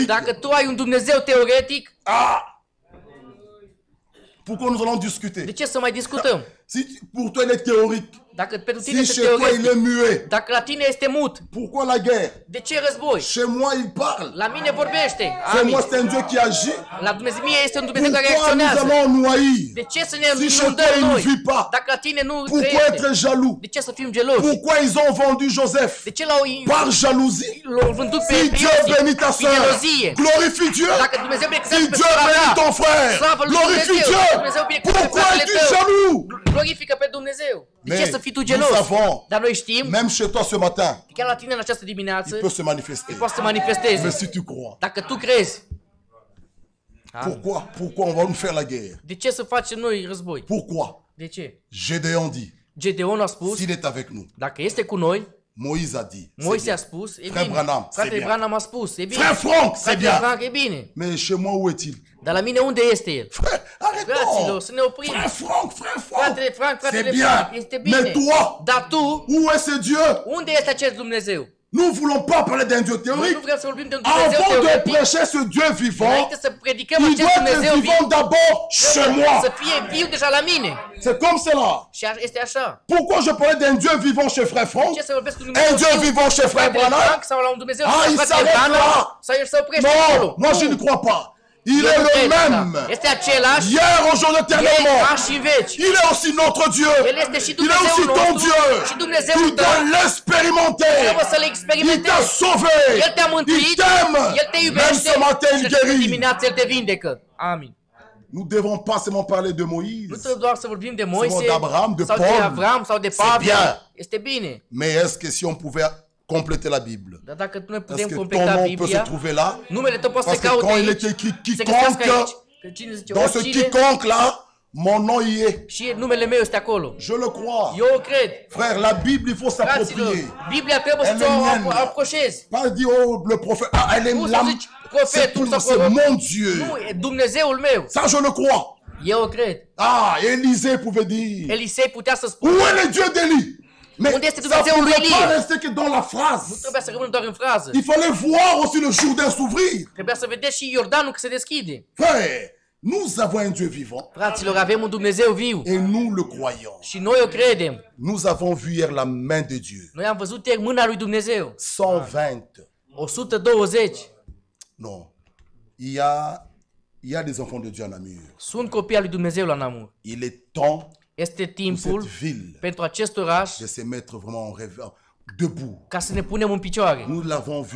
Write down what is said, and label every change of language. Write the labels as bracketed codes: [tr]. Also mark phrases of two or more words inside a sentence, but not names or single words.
[ro] Dacă tu ai un Dumnezeu teoretic, [fr] ah, pourquoi nous allons discuter? [ro] de ce să mai discutăm? [fr] Si pour toi il est théorique, [ro] Dacă pentru tine [fr] si [ro] este [fr] chez toi il [ro] teoretic, [fr] est muet, [ro] dacă la tine este mut, [fr] pourquoi la guerre? [ro] de ce război? [fr] Chez moi il parle. [ro] La mine vorbește. [fr] Chez [ro] Amin. [fr] moi c'est un Dieu qui agit. [ro] La Dumnezeu mie este un Dumnezeu care [fr] Pourquoi nous [ro] reacționează. [fr] allons ennoyer? [ro] De ce să ne [fr] Si chez toi [ro] inundăm [fr] il ne [ro] noi? [fr] vit pas, [ro] Dacă la tine nu [fr] pourquoi [ro] trăiește, [fr] être jaloux? [ro] de ce să fim geloși? [fr] Pourquoi ils ont vendu Joseph? [ro] De ce l-au [fr] Par jalousie. [ro] l-au vândut pe [fr] Si Dieu bénit ta [ro] Prin [fr] soeur, [ro] gelozie. [fr] glorifie Dieu. [ro] Dacă Dumnezeu [fr] Si [ro] binecuvântează pe [fr] Dieu [ro] sora [fr] bénit [ro] ta, [fr] ton frère, [ro] slavă lui [fr] glorifie [ro] Dumnezeu. [fr] Dieu. [ro] Dumnezeu binecuvântează [fr] Pourquoi [ro] fratele [fr] es-tu [ro] tău. [fr] jaloux? [ro] Glorifică pe Dumnezeu. De ce [fr] Mais [ro] să fii tu [fr] nous [ro] gelos? [fr] savons, [ro] Dar noi știm, [fr] même chez toi ce matin, [ro] chiar la tine în această dimineață, [fr] il peut se manifester. [ro] poate să manifesteze. [fr] Mais si tu crois, [ro] Dacă tu crezi, [fr] pourquoi on va nous faire la guerre? [ro] de ce să facem noi război? [fr] Pourquoi? [ro] De ce? [fr] Gédéon dit, [ro] Gedeon a spus, [fr] s'il est avec nous, [ro] dacă este cu noi, [fr] Moïse a dit, c'est [ro] Moise [fr] bien. [ro] a spus, e [fr] Frère [ro] bine. [fr] Branham, c'est [ro] Fratele [fr] bien. [ro] Branham a spus, e bine. [fr] Frère Franck, c'est [ro] Fratele [fr] bien. [ro] Frank, e bine. [fr] Mais chez moi, où est-il? [ro] Dar la mine unde este el? [fr] Frère, [ro] Fraților, [fr] arrêtons. [ro] să ne oprim. [fr] Frère Franck, [ro] Fratele Frank, [fr] c'est [ro] fratele [fr] bien. [ro] Frank, este bine. [fr] Mais toi, [ro] Dar tu, [fr] où est ce Dieu? [ro] unde este acest Dumnezeu? [fr] Nous ne voulons pas parler d'un Dieu [ro] Noi [fr] théorique. [ro] nu vrem să vorbim de un Dumnezeu [fr] Avant de [ro] teoretic. [fr] prêcher ce Dieu vivant, [ro] Înainte să predicăm [fr] il [ro] acest [fr] doit être [ro] Dumnezeu viu, [fr] vivant d'abord chez moi. [ro] să fie viu deja la mine. [fr] C'est comme cela. [ro] Și este așa. [fr] Pourquoi je parlais d'un Dieu vivant chez Frère Franck? [ro] Ce să vorbesc cu Dumnezeu [fr] Un Dieu [ro] viu, [fr] vivant chez Frère [ro] fratele [fr] Branham? [ro] Frank sau la un Dumnezeu [fr] Ah, [ro] viu, [fr] il [ro] fratele [fr] s'arrête [ro] Branham, [fr] là. [ro] sau el se oprește acolo. [fr] Non, moi je ne crois pas. Il est le même. [ro] Este același, [fr] Hier, aujourd'hui, [ro] ieri, [fr] éternellement. [ro] azi și în veci. [fr] Il est aussi notre Dieu. [ro] El este și [fr] Il est aussi [ro] Dumnezeul [fr] ton [ro] nostru [fr] Dieu. [ro] și Dumnezeul [fr] Tu [ro] tău. [fr] dois l'expérimenter. [ro] Trebuie să le [fr] Il t'a [ro] experimentezi. [fr] sauvé. [ro] El te-a [fr] Il [ro] mântuit, [fr] t'aime. [ro] El te [fr] Même [ro] iubește [fr] ce matin, il [ro] și [fr] guérit. [ro] dimineața El te vindecă. Amin. [fr] Nous ne devons pas seulement parler de [ro] Nu [fr] Moïse, [ro] trebuie doar să vorbim de Moise [fr] d'Abraham, de [ro] sau de [fr] Paul. [ro] Avram sau de [fr] C'est [ro] Pavel. [fr] bien. [ro] Este bine. [fr] mais est-ce que si on pouvait compléter la Bible, [ro] Dar dacă noi [fr] est-ce [ro] putem [fr] que ton [ro] completa [fr] nom peut se [ro] Biblia, [fr] trouver là? [ro] numele tău poate să [fr] Parce que [ro] caute [fr] quand il [ro] aici, [fr] est écrit [ro] se găsească aici. [fr] quiconque, [ro] Că cine zice [fr] dans ce [ro] oricine [fr] quiconque là, mon nom y est. [ro] și numele meu este acolo. [fr] Je le crois. [ro] Eu o cred. [fr] Frère, la Bible, il faut [ro] Fraților, [fr] s'approprier. [ro] Biblia trebuie să [fr] Elle [ro] ți-o [fr] est mienne. [ro] aproșezi. [fr] Pas dire, oh, le prophète, ah, elle est [ro] Nu să [fr] l'âme. [ro] zici profetul sau [fr] C'est [ro] prorocul. [fr] mon Dieu. [ro] Nu, e Dumnezeul meu. [fr] Ça, je le crois. [ro] Eu o cred. [fr] Ah, Élisée pouvait dire, [ro] Elisei putea să [fr] où [ro] spună. [fr] est le Dieu d'Élie? Mais [ro] Unde este [fr] ça ne [ro] Dumnezeul lui [fr] pouvait pas [ro] Elie? [fr] rester que dans la phrase. [ro] Trebuia să rămână doar în frază. [fr] Il fallait voir aussi le Jourdain s'ouvrir. [ro] Trebuia să vedeți și Iordanul că se deschide. [fr] Frère, nous avons un Dieu vivant [ro] Fraților, avem un Dumnezeu viu. [fr] et nous le croyons. [ro] Și noi o credem. [fr] Nous avons vu hier la main de Dieu. [ro] Noi am văzut ieri mâna lui Dumnezeu. 120. 120. [fr] Non. Il y a des enfants de Dieu en Namur. [ro] Sunt copii al lui Dumnezeu la Namur. [fr] Il est temps [ro] Este [fr] pour [ro] timpul [fr] cette ville [ro] pentru acest oraș [fr] de se mettre vraiment en rêve, debout. [ro] ca să ne punem în picioare. [fr] Nous l'avons vu.